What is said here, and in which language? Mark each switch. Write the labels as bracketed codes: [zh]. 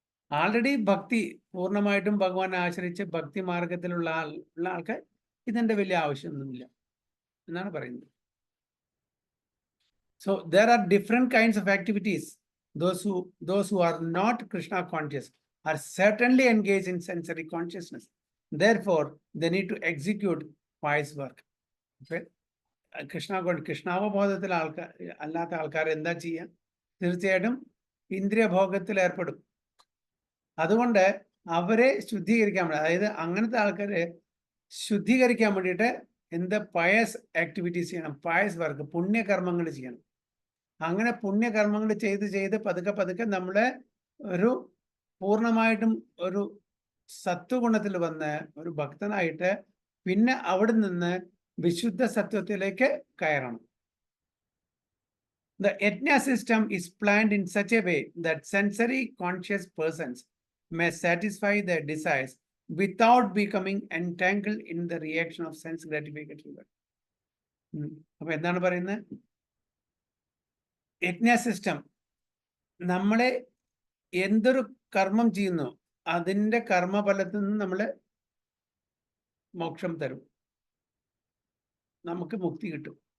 [ml] Already ഭക്തി പൂർണ്ണമായിട്ടും ഭഗവാനെ ആശ്രയിച്ച് ഭക്തി മാർഗത്തിലുള്ള ആൾക്ക് ഇതിൻ്റെ വലിയ ആവശ്യമൊന്നുമില്ല എന്നാണ് പറയുന്നത്. [en] So there are different kinds of activities. Those who are not Krishna conscious are certainly engaged in sensory consciousness. Therefore, they need to execute pious work. Okay? [ml] കൃഷ്ണാവബോധത്തിൽ അല്ലാത്ത ആൾക്കാർ എന്താ ചെയ്യുക? തീർച്ചയായിട്ടും ഇന്ദ്രിയഭോഗത്തിൽ ഏർപ്പെടും. അതുകൊണ്ട് അവരെ ശുദ്ധീകരിക്കാൻ വേണ്ടി, അതായത് അങ്ങനത്തെ ആൾക്കാരെ ശുദ്ധീകരിക്കാൻ വേണ്ടിയിട്ട് എന്ത് പയസ് ആക്ടിവിറ്റീസ് ചെയ്യണം, പയസ് വർക്ക്, പുണ്യകർമ്മങ്ങൾ ചെയ്യണം. അങ്ങനെ പുണ്യകർമ്മങ്ങൾ ചെയ്ത് പതുക്കെ പതുക്കെ നമ്മളെ ഒരു പൂർണ്ണമായിട്ടും ഒരു സത്വഗുണത്തിൽ വന്ന് ഒരു ഭക്തനായിട്ട് പിന്നെ അവിടെ നിന്ന് വിശുദ്ധ സത്വത്തിലേക്ക് കയറണം. [en] The yajna system is planned in such a way that sensory conscious persons may satisfy their desires without becoming entangled in the reaction of sense gratification. [ml] അപ്പൊ എന്താണ് പറയുന്നത്? യജ്ഞ സിസ്റ്റം നമ്മളെ എന്തൊരു കർമ്മം ചെയ്യുന്നു അതിൻ്റെ കർമ്മഫലത്തിൽ നിന്ന് നമ്മള് മോക്ഷം തരും, നമുക്ക് മുക്തി കിട്ടും.